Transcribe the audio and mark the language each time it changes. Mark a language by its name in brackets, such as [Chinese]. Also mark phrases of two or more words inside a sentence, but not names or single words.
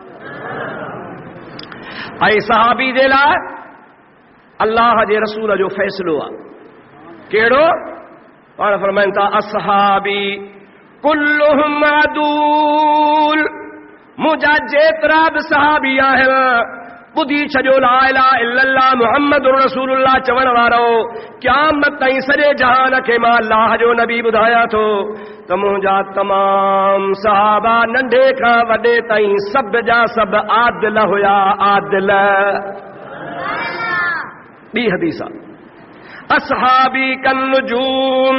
[Sindhi] ऐं सहाबी जे लाइ अल्लाह जे रसूल जो फ़ैसिलो आहे। कहिड़ो? पाण फरमाइनि था [Arabic] أصحابي كلهم عدول. [Sindhi] मुंहिंजा जेतिरा बि सहाबी आहिनि, ॿुधी छॾियो [Arabic] لا إله إلا الله محمد رسول الله [Sindhi] चवण वारो, क़यामत ताईं सॼे जहान खे मां अल्लाह जो नबी ॿुधायां थो त मुंहिंजा तमाम सहाबा नंढे खां वॾे ताईं सभ जा सभ आदिल हुया, आदिल। ॿी हदीस आहे [Arabic] أصحابي كالنجوم.